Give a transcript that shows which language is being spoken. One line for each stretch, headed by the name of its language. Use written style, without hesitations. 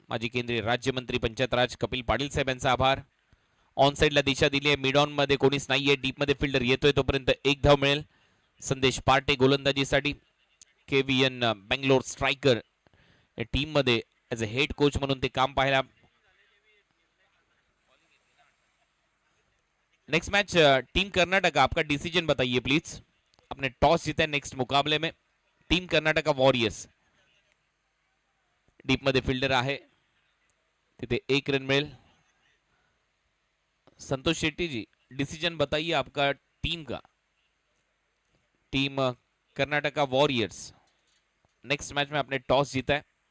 Marathi: माजी केंद्रीय राज्यमंत्री पंचायत राज कपिल पाटील साहेब यांचा आभार. ऑन साइडला दिशा दिली आहे. मिड ऑन मध्ये कोणीच नाहीये. डीप मध्ये फिल्डर येतोय तोपर्यंत 1 धाव मिळेल. संदेश Partey गोलंदाजीसाठी. KVN Bangalore striker team मध्ये
English: as a head coach
Marathi: म्हणून ते काम पाहायला.
Hindi: नेक्स्ट मैच टीम कर्नाटका, आपका डिसीजन बताइए प्लीज. अपने टॉस जीता है नेक्स्ट मुकाबले में. Team Karnataka warriors.
Marathi: डीप मध्ये फिल्डर आहे, तिथे 1 रन मिळेल.
Hindi: संतोष शेट्टी जी, डिसीजन बताइए आपका टीम का. Team Karnataka warriors next match में आपने टॉस जीता है.